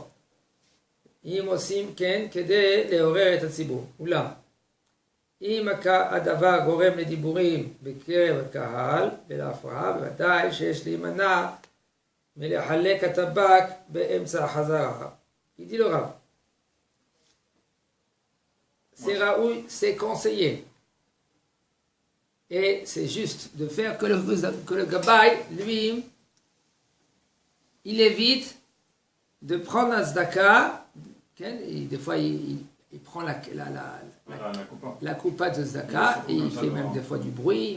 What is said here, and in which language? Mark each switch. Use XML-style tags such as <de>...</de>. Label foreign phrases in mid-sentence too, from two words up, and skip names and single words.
<he>אם עושים כן כדי לעורר את הציבור. אולם, אם הדבר גורם לדיבורים בקרב הקהל ולהפרעה, בוודאי שיש להימנע מלחלק הטבק באמצע החזרה.</he> <fr>il dit le Rav. C'est raoui, c'est conseillé. Et c'est juste de faire que le gabaï, lui, il évite de prendre un tzedaka, et des fois il prend la coupa de tzedaka, et il fait même des fois du bruit.</fr>